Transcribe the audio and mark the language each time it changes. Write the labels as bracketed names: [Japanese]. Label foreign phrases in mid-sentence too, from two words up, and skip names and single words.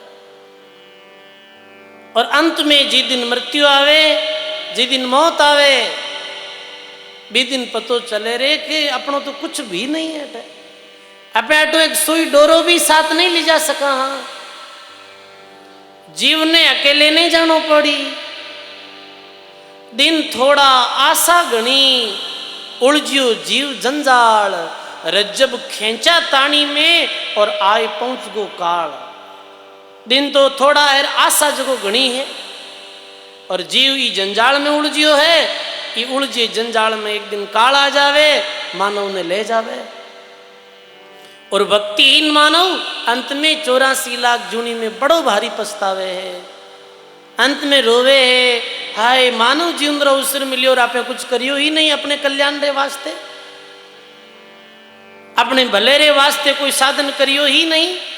[Rajasthani] और अंत में जिस दिन मृत्यु आवे, जिस दिन मौत आवे, बी दिन पतो चले रे कि अपनों तो कुछ भी नहीं है। अपने तो एक सुई डोरो भी साथ नहीं ले जा सका। हाँ, जीव ने अकेले नहीं जानो पड़ी। दिन थोड़ा आशा घनी, उलझियो जीव जंजाल, रज्जब खेचा ताणी में और आए पहुंच गो काल। दिन तो थोड़ा है, आशा जगो घनी है और जीव ई जंजाल में उलझियो है। ये उलझे जंजाल में एक दिन काल आ जावे, मानव ने ले जावे। और भक्तिहीन मानव अंत में 84 लाख जूनी में बड़ो भारी पछतावे है, अंत में रोवे है, हाय मानव जीवन रो अवसर मिलियो और आपे कुछ करियो ही नहीं अपने कल्याण रे वास्ते, अपने भले रे वास्ते कोई साधन करियो ही नहीं।